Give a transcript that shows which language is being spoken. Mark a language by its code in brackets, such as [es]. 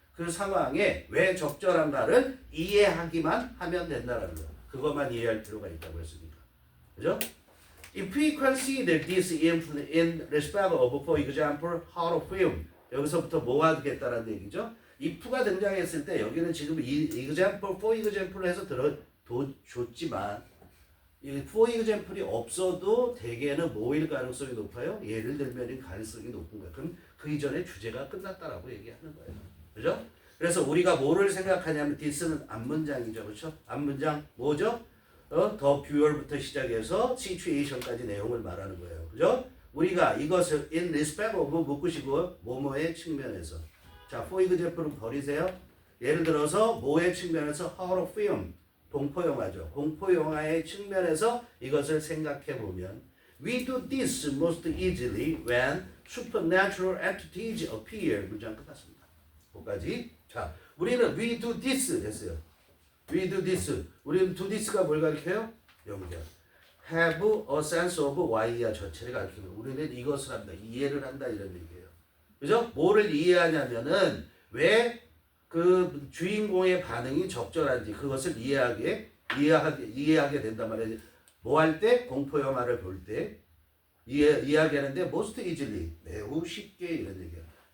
[ko] 그 상황에 왜 적절한가를 이해하기만 하면 된다라는 거예요. 그것만 이해할 필요가 있다고 했으니까. 그죠? [en] If we consider this in respect of, for example, horror film [ko] 여기서부터 뭐가 되겠다라는 얘기죠. if가 등장했을 때 여기는 지금 example, [en] for example [ko] 을 해서 줬지만 이 for example이 없어도 대개는 뭐일 가능성이 높아요? 예를 들면 가능성이 높은 거예요. 그럼 그 이전에 주제가 끝났다라고 얘기하는 거예요. 그죠? 그래서 우리가 뭐를 생각하냐면 this는 앞문장이죠. 그렇죠? 앞문장 뭐죠? 더 뷰얼부터 시작해서 situation까지 내용을 말하는 거예요. 그죠? 우리가 이것을 [en] in respect of [ko] 묶으시고 뭐뭐의 측면에서 자, for example은 버리세요. 예를 들어서 뭐의 측면에서 horror film 공포영화죠. 공포영화의 측면에서 이것을 생각해 보면 [en] we do this most easily when supernatural entities appear. [ko] 문장 끝났습니다. 거기까지. 자, 우리는 [en] we do this [ko] 했어요. [en] we do this. [ko] 우리는 [en] do this [ko] 가 뭘 가리켜요? 연결. [en] have a sense of why야 [ko] 전체를 가리키는 거예요. 우리는 이것을 한다. 이해를 한다 이런 얘기예요. 그죠? 뭐를 이해하냐면은 왜 그 주인공의 반응이 적절한지 그것을 이해하게 된단 말이에요. 뭐 할 때? 공포 영화를 볼 때 이해하게 하는데 [en] most easily [ko] 매우 쉽게 이런 얘기예요.